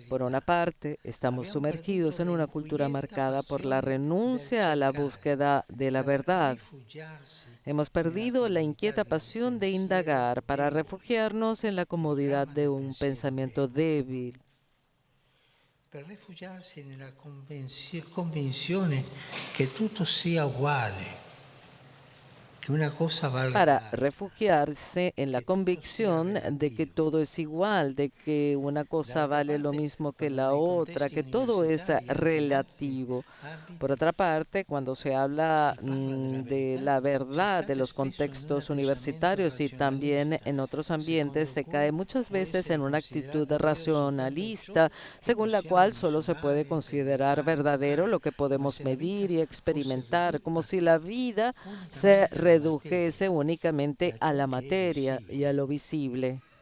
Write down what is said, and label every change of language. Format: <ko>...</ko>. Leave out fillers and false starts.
<es>Por una parte, estamos sumergidos en una cultura marcada por la renuncia a la búsqueda de la verdad. Hemos perdido la inquieta pasión de indagar para refugiarnos en la comodidad de un pensamiento débil.</es> <it>Per rifugiarsi nella convinzione che tutto sia uguale, che una cosa vale.</it> <es>Para refugiarse en la convicción de que todo es igual, de que una cosa vale lo mismo que la otra, que todo es relativo. Por otra parte, cuando se habla de la verdad de los contextos universitarios y también en otros ambientes, se cae muchas veces en una actitud racionalista, según la cual solo se puede considerar verdadero lo que podemos medir y experimentar, como si la vida se redujese únicamente a la materia y a lo visible.</es>